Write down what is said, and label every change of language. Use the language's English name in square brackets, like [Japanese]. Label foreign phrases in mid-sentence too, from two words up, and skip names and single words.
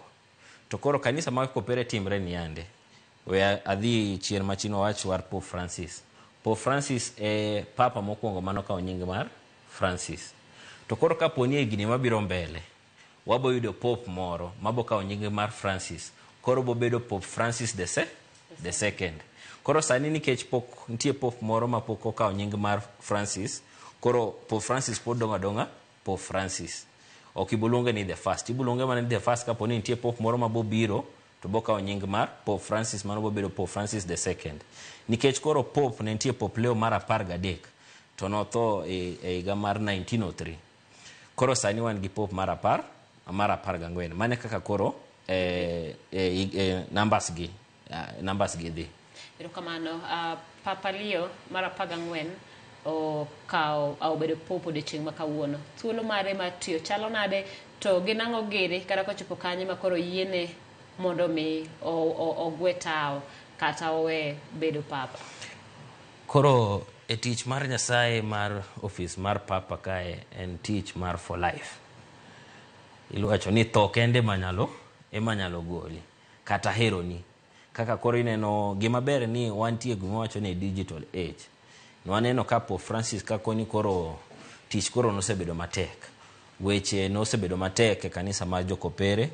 [Luo (Kenya and Tanzania)] To koro kanisa ma kopere timre ni ande, we adhi chien machino wach war Pope Francis. Pope Francis papa mokwongo manokawo nying mar Francis. To koro kaponi e gini mabiro mbele, wabo yudo Pope moro mabo kawo nying mar Francis, koro bo bedo Pope Francis [English] the second. [Luo (Kenya and Tanzania)] Koro sani nikech pok nitie Pope moro ma pok okawo nying mar Francis, koro Pope Francis pod donga Pope Francis. Ok ibulunge ni [English] the first, [Luo (Kenya and Tanzania)] ibulunge mana ni [English] the first [Luo (Kenya and Tanzania)] kaponi nitie Pope moro ma bo biro to bo kawo nying mar Pope Francis, mano bo bedo Pope Francis [English] the second. [Luo (Kenya and Tanzania)] Nikech koro Pope ne nitie Pope Leo mar 13 to notho e higa mar 1903. Koro sani wan gi Pope mar 14. Mane kaka koro numbers gi dhi. Erokamano. Papa Leo mar 14 okawo obedo popo de chieng' makawuono. Thuolo mare mar tiyo chalo nade, to ginang'o giri kata kochopo kanye makoro yiene mondo mi ogwe tao kata owe bedo papa? Koro tich mar Nyasaye mar office mar papa kae en tich mar [English] for life. [Luo (Kenya and Tanzania)] Iwacho ni tho kende emanyalo goli kata heroni. Kaka koro ineno gima ber ni wantie gima wacho ni [English] digital age. [Luo (Kenya and Tanzania)] Nwaneno ka Pope Francis kakoni koro tich koro nosebedo matek. Weche nosebedo matek e kanisa mar jokopere.